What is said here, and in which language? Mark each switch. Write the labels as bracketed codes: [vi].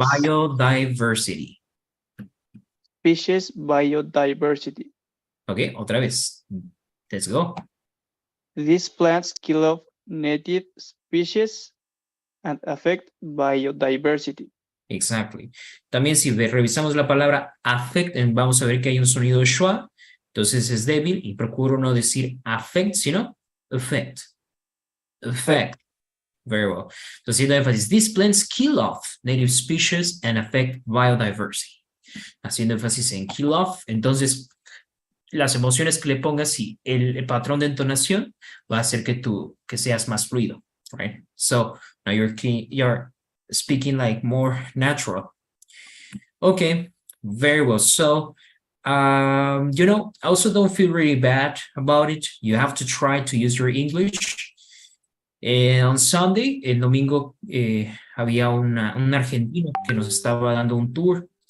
[en] Biodiversity. Species biodiversity. [es] Ok, otra vez. [en] Let's go. These plants kill off native species and affect biodiversity. Exactly. [es] También si revisamos la palabra affect, vamos a ver que hay un sonido schwa, entonces es débil y procuro no decir affect, sino effect. [en] Effect. Very well. [es] Entonces, haciendo énfasis, [en] these plants kill off native species and affect biodiversity. [es] Haciendo énfasis en kill off, entonces las emociones que le pongas y el patrón de entonación va a hacer que seas más fluido, right? [en] So now you're speaking like more natural. Okay, very well. So, you know, also don't feel really bad about it. You have to try to use your English. On Sunday, [es] el domingo, había un argentino que nos estaba dando un tour.